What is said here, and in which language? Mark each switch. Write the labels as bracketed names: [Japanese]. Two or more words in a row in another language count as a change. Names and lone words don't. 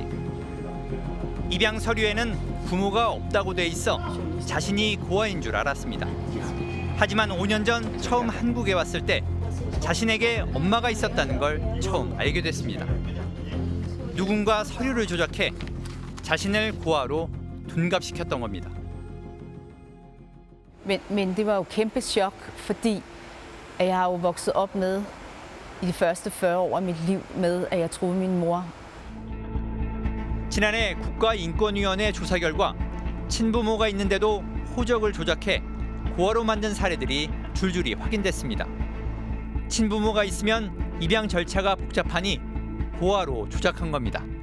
[Korean] 입양 서류에는 부모가 없다고 돼 있어 자신이 고아인 줄 알았습니다. 하지만 5년 전 처음 한국에 왔을 때 자신에게 엄마가 있었다는 걸 처음 알게 됐습니다. 누군가 서류를 조작해 자신을 고아로 둔갑시켰던 겁니다. [Danish] Men det var jo kæmpe chok, fordi jeg har jo vokset op med i de første 40 år af mit liv med, at jeg troede min mor. [Korean] 지난해 국가인권위원회 조사 결과 친부모가 있는데도 호적을 조작해 고아로 만든 사례들이 줄줄이 확인됐습니다. 친부모가 있으면 입양 절차가 복잡하니 고아로 조작한 겁니다.